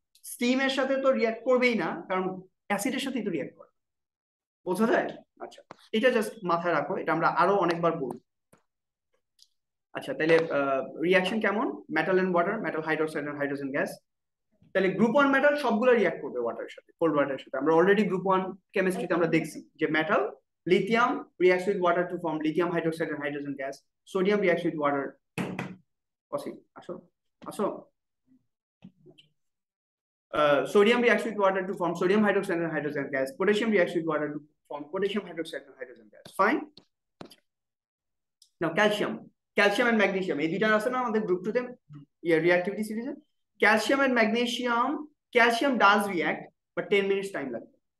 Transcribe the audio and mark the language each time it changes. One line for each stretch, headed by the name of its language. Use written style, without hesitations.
Bangla: স্টিমের সাথে তো রিঅ্যাক্ট করবেই না, কারণ অ্যাসিডের সাথেই তো রিঅ্যাক্ট করে। বোঝা যায়? আচ্ছা, এটা জাস্ট মাথায় রাখো, এটা আমরা আরো অনেকবার বলবো। আচ্ছা, তাহলে রিঅ্যাকশন কেমন? Metal and water, metal hydroxide and hydrogen gas. তাহলে গ্রুপ 1 মেটাল সবগুলো রিঅ্যাক্ট করবে ওয়াটারের সাথে, কোল্ড ওয়াটারের সাথে। আমরা অলরেডি গ্রুপ 1 কেমিস্ট্রিতে আমরা দেখছি যে
English: Metal, lithium reacts with water to form lithium hydroxide and hydrogen gas. Sodium reacts with water.
Bangla: আসো আসো।
English: Sodium reacts with water to form sodium hydroxide and hydrogen gas. Potassium reacts with water to form potassium hydroxide and hydrogen gas. Fine.
Bangla: Now calcium and magnesium, এই দুইটা আছে না আমাদের group 2 তে reactivity series A?
English: Calcium and magnesium, calcium does react but 10 minutes time
Bangla: লাগবে।